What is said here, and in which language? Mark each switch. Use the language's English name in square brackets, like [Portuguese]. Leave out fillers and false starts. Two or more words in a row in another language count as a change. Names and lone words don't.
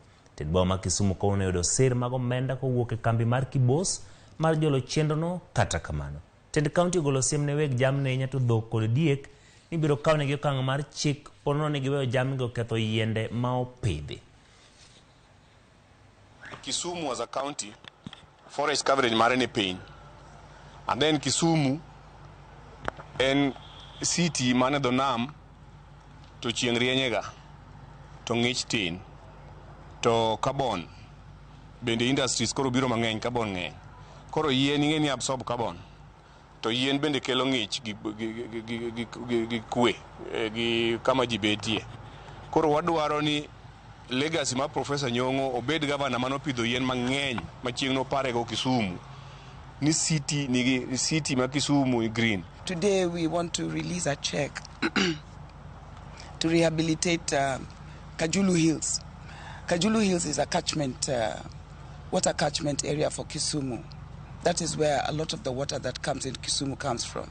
[Luo (Kenya and Tanzania)] Ten boma ma Kisumu kawuono yudo sir mag omenda kowuok e kambi mar Kibos mar jolo chenrono. Kata kamano Tend County ogolo siem ne weg jamni nyato dhok kod diek ni biro kawnegi okang' mar chik ponono ni giweyo jamnigo ketho yiende ma opidhi. [English] Kisumu as a county, forest coverage [Luo (Kenya and Tanzania)] mare ni piny. [English] And then [Luo (Kenya and Tanzania)] Kisumu en city mane dho nam to chieng' rienyega to ng'ich tin to carbon bende industries koro biro mang'eny, carbon ng'eny. Koro yien ing'e ni absorb carbon to yien bende kelo ng'ich gi kwe gi kama ji betie. Koro wadwaro ni legacy ma Professor Nyong'o obed gavana manopidho yien mang'eny machieng' noparego Kisumu ni city ma Kisumu green. [English] Today we want to release a check to rehabilitate Kajulu Hills. Kajulu Hills is a catchment, water catchment area for Kisumu. That is where a lot of the water that comes in Kisumu comes from.